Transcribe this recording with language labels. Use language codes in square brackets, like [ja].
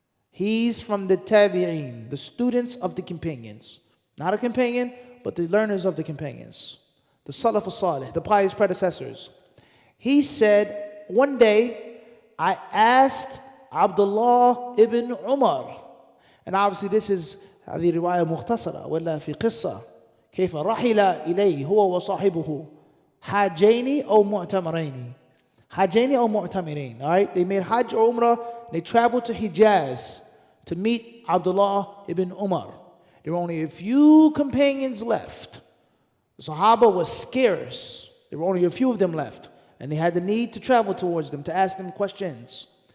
[en] He's from the Tabi'een, the students of the companions. Not a companion, but the learners of the companions. The Salaf al-Salih, the pious predecessors. He said, one day, I asked Abdullah ibn Umar. And obviously this is [ar] هذه رواية مختصرة ولا في قصة كيف رحل إليه هو وصاحبه حاجين أو معتمرين حاجين أو معتمرين. [en] All right, they made Hajj or Umrah. They traveled to Hijaz to meet Abdullah ibn Umar. There were only a few companions left. The Sahaba was scarce. There were only a few of them left, and they had the need to travel towards them to ask them questions.